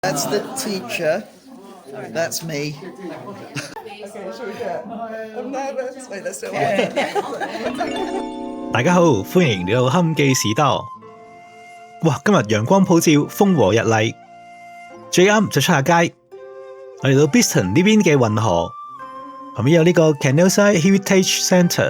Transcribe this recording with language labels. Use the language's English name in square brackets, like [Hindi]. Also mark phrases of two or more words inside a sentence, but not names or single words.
[English] That's the teacher. That's me. Okay, should we do it? I'm nervous. Wait, let's do it. [Cantonese] 大家好，歡迎嚟到堪記士多。哇，今日陽光普照，風和日麗，最啱就出下街。我嚟到 Biston 呢邊嘅運河，旁邊有呢個 Canalside Heritage Centre。